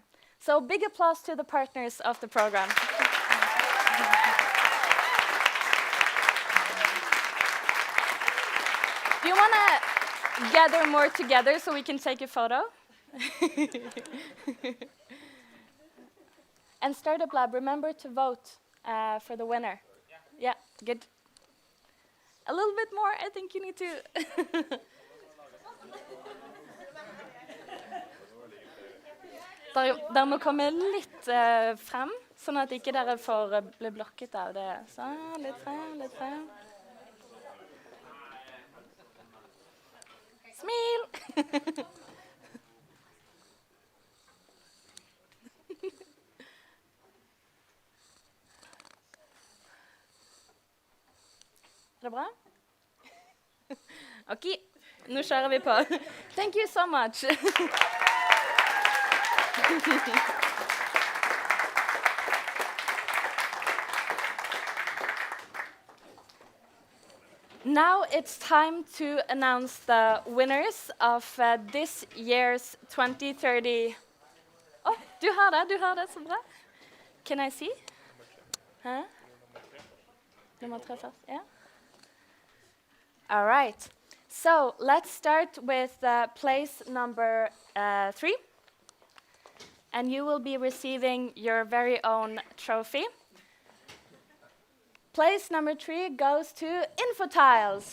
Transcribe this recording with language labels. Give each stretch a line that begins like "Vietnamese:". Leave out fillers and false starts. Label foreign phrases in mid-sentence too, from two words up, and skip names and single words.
English: So big applause to the partners of the program. Do you want to gather more together so we can take a photo? And Startup Lab, remember to vote for the winner. Yeah, good. A little bit more, I think you need to.
Norwegian: Dere må komme litt frem, sånn at ikke dere får bli blokket av det. Så, litt frem, litt frem. Smil! Er det bra? Ok, nå kjører vi på.
English: Thank you so much. Now it's time to announce the winners of this year's 2030.
Norwegian: Oh, du har det så bra.
English: Can I see?
Norwegian: Huh? Nummer 3 først,
English: yeah? All right, so let's start with place number 3. And you will be receiving your very own trophy. Place number 3 goes to Infotiles.